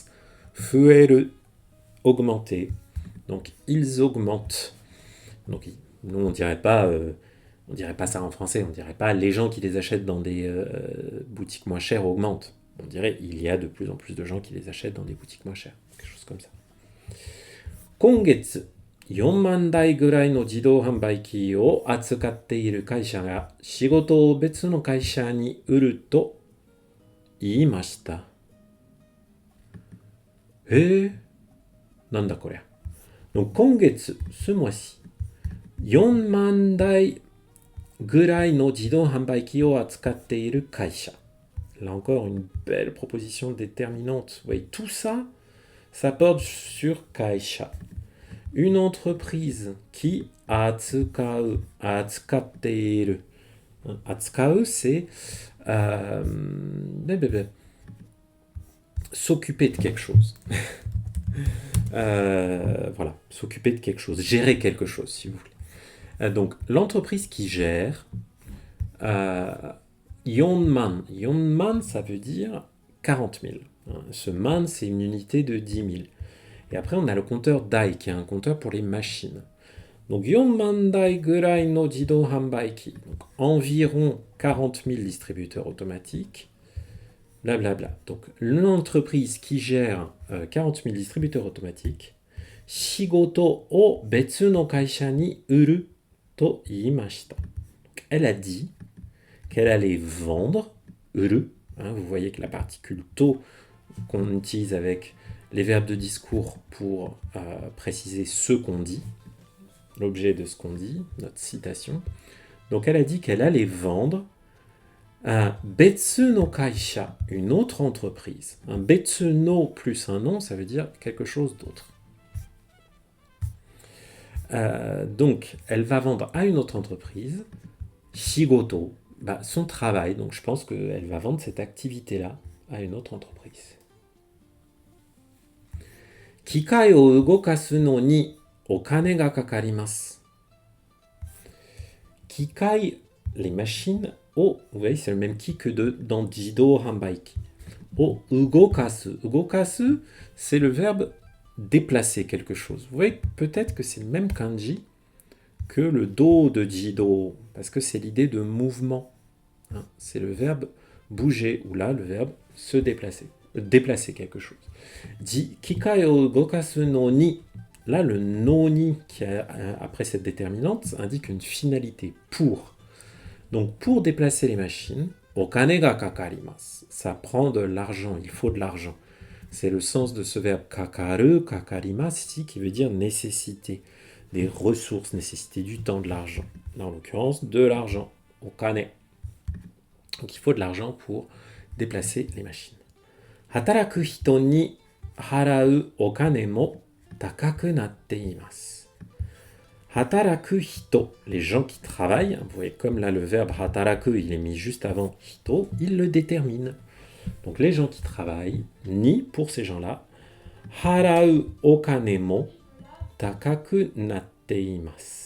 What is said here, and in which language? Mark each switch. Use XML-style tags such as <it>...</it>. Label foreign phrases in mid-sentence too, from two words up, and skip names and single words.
<ja>Fueru,</ja> <fr>augmenter. Donc ils augmentent. Donc nous on dirait pas ça en français, on dirait pas les gens qui les achètent dans des boutiques moins chères augmentent. On dirait il y a de plus en plus de gens qui les achètent dans des boutiques moins chères, quelque chose comme ça.</fr> <ja>Kongetsu. 4万台ぐらいの自動販売機を扱っている会社が仕事を別の会社に売ると言いました。なんだこれ。Donc, 今月、</ja> <fr>ce mois-ci、</fr> <ja>4 万台ぐらいの自動販売機を扱っている会社。</ja> <fr>Là encore, une belle proposition déterminante. Vous voyez, tout ça, ça porte sur kaisha. Une entreprise qui</fr> <ja>扱う、扱ってる.</ja> <fr>Atsukau, c'est s'occuper de quelque chose. Voilà, s'occuper de quelque chose, gérer quelque chose, si vous voulez. Donc, l'entreprise qui gère Yonman. Yonman, ça veut dire 40 000. Ce man, c'est une unité de 10 000. Et après, on a le compteur Dai, qui est un compteur pour les machines. Donc,</fr> <ja>四万台ぐらいの自動販売機.</ja> <fr>Donc, environ 40 000 distributeurs automatiques. Blablabla. Donc, l'entreprise qui gère 40 000 distributeurs automatiques,</fr> <ja>仕事を別の会社に売ると言いました.</ja> <fr>Donc, elle a dit qu'elle allait vendre, uru, vous voyez que la particule to qu'on utilise avec les verbes de discours pour préciser ce qu'on dit, l'objet de ce qu'on dit, notre citation. Donc elle a dit qu'elle allait vendre un</fr> <ja>別の会社,</ja> <fr>une autre entreprise. Un</fr> <ja>別の</ja> <fr>plus un nom, ça veut dire quelque chose d'autre. Donc, elle va vendre à une autre entreprise, shigoto, son travail. Donc, je pense qu'elle va vendre cette activité-là à une autre entreprise.</fr> <ja>機械を動かすのにお金がかかります. Kikai,</ja> <fr>les machines, vous voyez, c'est le même ki que dans</fr> <ja>自動販売機. を動かす. Ugokasu,</ja> <fr>c'est le verbe déplacer quelque chose. Vous voyez, peut-être que c'est le même kanji que le do de Jidou, parce que c'est l'idée de mouvement. C'est le verbe bouger, ou là, le verbe se déplacer. Déplacer quelque chose.</fr> <ja>機械を動かすのに.</ja> <fr>Là, le</fr> <ja>のに,</ja> <fr>qui après cette déterminante, indique une finalité, pour. Donc, pour déplacer les machines,</fr> <ja>お金がかかります.</ja> <fr>Ça prend de l'argent, il faut de l'argent. C'est le sens de ce verbe</fr> <ja>かかる、かかります</ja> <fr>ici, qui veut dire nécessité, des ressources, nécessité du temps, de l'argent. En l'occurrence, de l'argent, okane. Donc, il faut de l'argent pour déplacer les machines.</fr> <ja>働く人に払うお金も高くなっています. 働く人,</ja> <fr>les gens qui travaillent, vous voyez comme là le verbe hataraku, il est mis juste avant hito, il le détermine. Donc les gens qui travaillent, ni pour ces gens-là,</fr> <ja>払うお金も高くなっています.</ja>